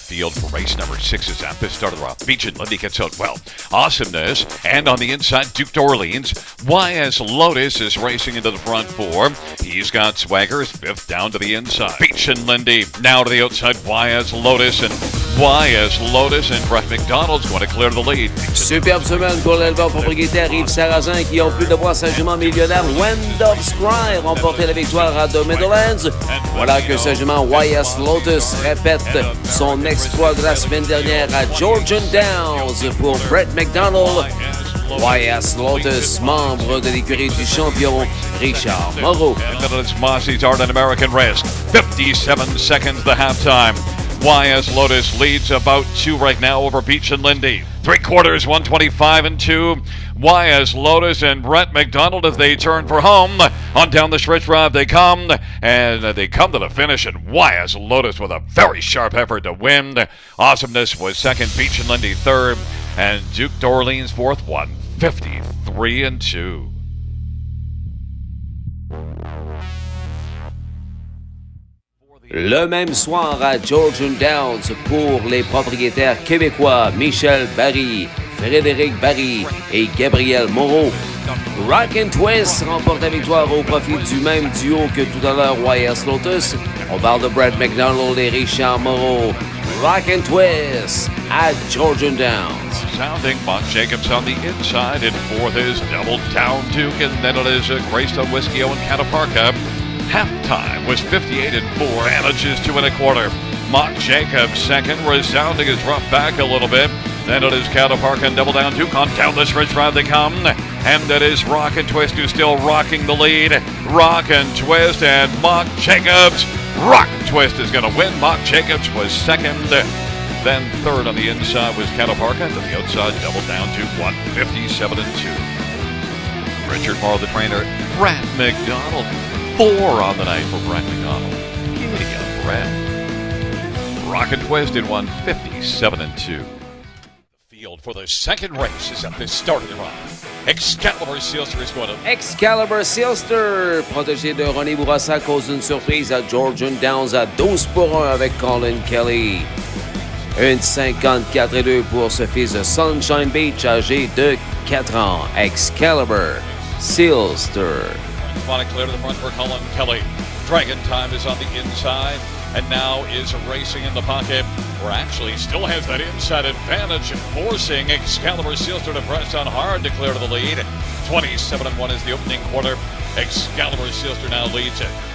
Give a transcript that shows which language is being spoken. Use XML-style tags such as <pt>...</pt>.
<en>For race number 6 is at the start of the round. Beach and Lindy gets out well. Awesomeness. And on the inside, Duke d'Orleans. YS Lotus is racing into the front 4. He's got Swagger, 5th down to the inside. Beach and Lindy now to the outside. YS Lotus and Brett McDonald's going to clear the lead.</en> <fr>Superbe semaine pour l'éleveur propriétaire Yves Sarrazin qui ont pu de voir sa jument millionnaire Wind of Scry remporter la victoire à The Meadowlands. Voilà que ce jument YS Lotus répète son exploit de la semaine dernière à Georgian Downs pour Brett McDonald. YS Lotus, membre de l'écurie du champion Richard Moreau.</fr> <en>And then it's Mossy's Art and American Risk. 57 seconds the halftime. YS Lotus leads about 2 right now over Beach and Lindy. 3/4, 125 and 2. YS Lotus and Brett McDonald as they turn for home. On down the stretch drive they come, and they come to the finish, and YS Lotus with a very sharp effort to win. Awesomeness was second, Beach and Lindy third, and Duke d'Orleans fourth, 153 and 2.</en> <fr>Le même soir à Georgian Downs pour les propriétaires québécois Michel Barry, Frédéric Barry et Gabriel Moreau. Rock and Twist remporte la victoire au profit du même duo que tout à l'heure YS Lotus. On parle de Brett McDonald et Richard Moreau.</fr> <en>Rock and Twist at Georgian Downs. Sounding Monk Jacobs on the inside. In fourth is Double Down Duke, and then it is Greystone Whiskey and Cataparca. Halftime was 58 and 4, manages 2 1/4. Mock Jacobs second, resounding his rough back a little bit. Then it is Cataparca and Double Down Duke. On down the stretch drive they come. And it is Rock and Twist who's still rocking the lead. Rock and Twist and Mock Jacobs. Rock and Twist is going to win. Mock Jacobs was second. Then third on the inside was Cataparca. To the outside, Double Down Duke, 157 and 2. Richard Morrow, the trainer. Brett McDonald. 4 on the night for Brett McDonald. Yeah, Brett. Rock and Twist in 157 and 2. The field for the second race is at the start of the run. Excalibur Sealster is going to...</en> <fr>Excalibur Sealster, protégé de René Bourassa, cause une surprise à Georgian Downs à 12-1 avec Colin Kelly. Une 54-2 pour ce fils de Sunshine Beach âgé de 4 ans. Excalibur Sealster.</fr> <en>Want to clear to the front for Colin Kelly. Dragon Time is on the inside and now is racing in the pocket, or actually still has that inside advantage, forcing Excalibur Sealster to press on hard to clear to the lead. 27 and 1 is the opening quarter. Excalibur Sealster now leads it.</en>